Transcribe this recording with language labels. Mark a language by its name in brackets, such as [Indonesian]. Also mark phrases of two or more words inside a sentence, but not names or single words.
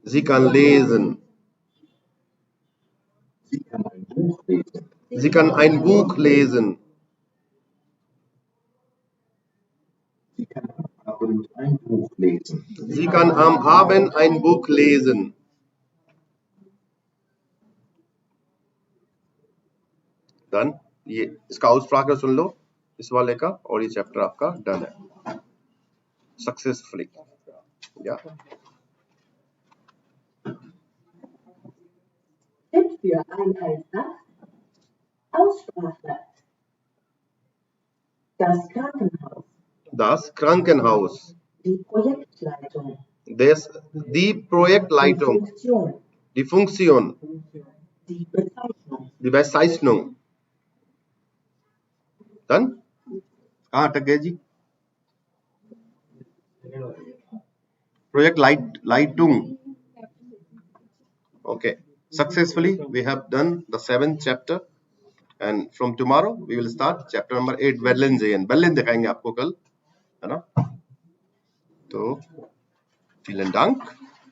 [German] Sie kann lesen. Sie kann ein Buch lesen. Sie kann ein Buch lesen. Sie kann am Abend ein Buch lesen. Sie kann am Abend ein Buch lesen. [Hindi] डन। ये इसका आउटस्प्राक सुन लो इस वाले का, और ये चैप्टर आपका डन है सक्सेसफुली। या [German] Tipp für Einheit 8. Aussprache. Das Krankenhaus. Das Krankenhaus. Die Projektleitung. Die Projektleitung. Die Funktion. Die Funktion. Die Bezeichnung. Die Bezeichnung। डन। [Hindi] कहाँ अटक गए जी? [German] Project Leitung. [English] Okay, successfully we have done the 7th chapter, and from tomorrow we will start chapter number 8 [German] Berlin sehen। [Hindi] Berlin दिखाएंगे आपको कल, है ना? तो [German] vielen Dank।